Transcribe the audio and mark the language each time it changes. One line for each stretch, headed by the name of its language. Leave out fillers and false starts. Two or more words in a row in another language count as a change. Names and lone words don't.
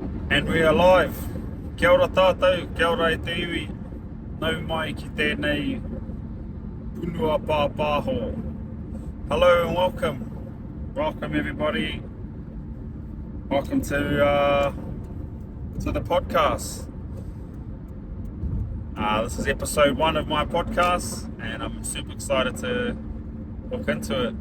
English: And we are live.
Māori: Kia ora tātou, kia ora e te iwi. Nau mai ki tēnei punua pāpāho.
English: Hello and welcome. Welcome everybody. Welcome to the podcast. This is episode 1 of my podcast and I'm super excited to look into it.